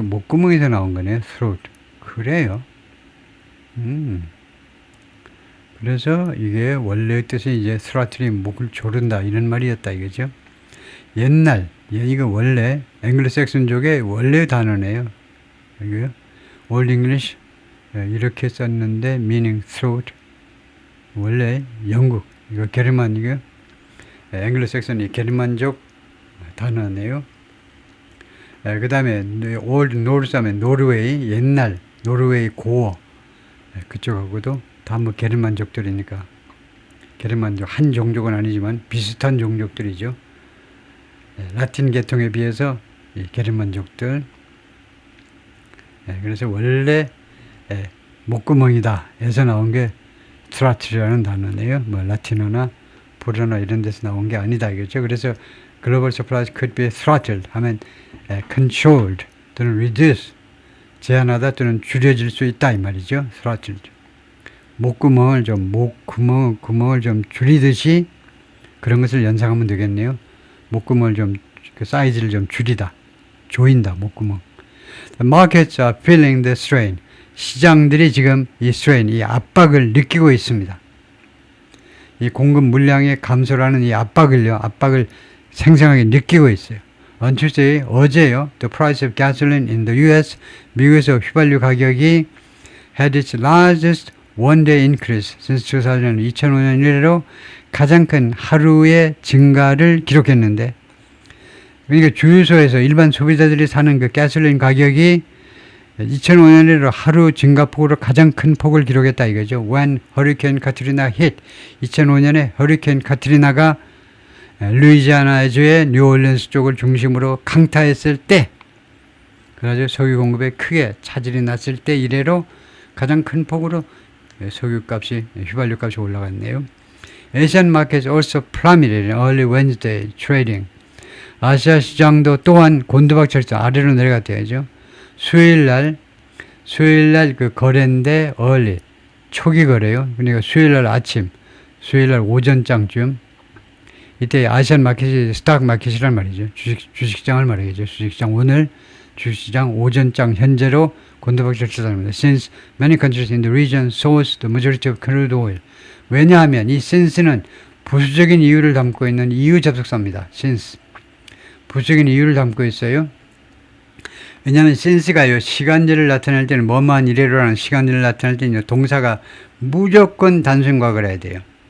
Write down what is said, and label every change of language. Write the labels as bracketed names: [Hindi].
[Korean] 목구멍에서 나온 거네요. throat. 그래요. 그래서 이게 원래의 뜻은 이제 throttling, 목을 조른다 이런 말이었다 이거죠. 옛날, 이거 원래 앵글로색슨족의 원래 단어네요. 이거요. [English] Old English 이렇게 썼는데 meaning throat. [Korean] 원래 영국, 이거 게르만, 이거 앵글로색슨이 게르만족 단어네요. 그 다음에 Old Norse 하면 노르웨이, 옛날 노르웨이 고어, 그쪽하고도 다 뭐 게르만족들이니까, 게르만족 한 종족은 아니지만 비슷한 종족들이죠. 라틴 계통에 비해서 이 게르만족들. 그래서 원래 목구멍이다 에서 나온 게 트라트라는 단어네요. 뭐 라틴어나 불어나 이런 데서 나온 게 아니다 이거죠. 그래서 [English] global supplies could be throttled [Korean] 하면 controlled 또는 reduced, 제한하다 또는 줄여질 수 있다 이 말이죠. [English] throttled. [Korean] 목구멍을 좀 줄이듯이 그런 것을 연상하면 되겠네요. 목구멍을 좀 그 사이즈를 좀 줄이다, 조인다 목구멍. [English] The markets are feeling the strain. [Korean] 시장들이 지금 이 strain, 이 압박을 느끼고 있습니다. 이 공급 물량의 감소라는 이 압박을 생생하게 느끼고 있어요. On Tuesday, 어제요, [English] the price of gasoline in the US, [Korean] 미국에서 휘발유 가격이 [English] had its largest one-day increase since [Korean] 2005년 이래로 가장 큰 하루의 증가를 기록했는데, 그러니까 주유소에서 일반 소비자들이 사는 그 가솔린 가격이 2005년 이래로 하루 증가폭으로 가장 큰 폭을 기록했다 이거죠. [English] When Hurricane Katrina hit, [Korean] 2005년에 허리케인 카트리나가 루이지아나주의 뉴올리언스 쪽을 중심으로 강타했을 때, 그래서 석유 공급에 크게 차질이 났을 때 이래로 가장 큰 폭으로 석유값이, 휘발유값이 올라갔네요. [English] Asian markets also plummeted in early Wednesday trading. [Korean] 아시아 시장도 또한 곤두박질해서 아래로 내려갔대야죠. 수요일날 그 거래인데 early, 초기 거래요. 그러니까 수요일날 아침, 수요일날 오전장쯤, 이때 아시안 마켓이 스탁 마켓이란 말이죠. 주식시장을 말하겠죠. 주식시장 오늘 주식시장 오전장 현재로 곤두박질했답니다. [English] Since many countries in the region source the majority of crude oil. [Korean] 왜냐하면 이 since는 부수적인 이유를 담고 있는 이유 접속사입니다. [English] since. [Korean] 부수적인 이유를 담고 있어요. 왜냐하면 since가요, 시간제를 나타낼 때는 뭐뭐한 이래로라는 시간제를 나타낼 때는 동사가 무조건 단순 과거를 해야 돼요.